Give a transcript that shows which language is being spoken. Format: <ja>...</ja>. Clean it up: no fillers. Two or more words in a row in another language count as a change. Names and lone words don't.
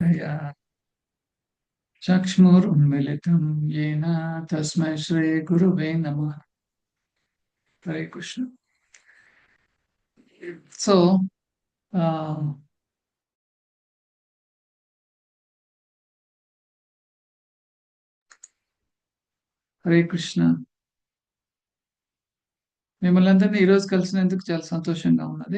<sa>तया चक्ष्मुरुन्मिलितं येन तस्मै श्रीगुरुवे नमः. हरे कृष्ण. So, హరే కృష్ణ.</sa> <te>మిమ్మల్ని అందరినీ ఈరోజు కలిసినందుకు చాలా సంతోషంగా ఉన్నది.</te>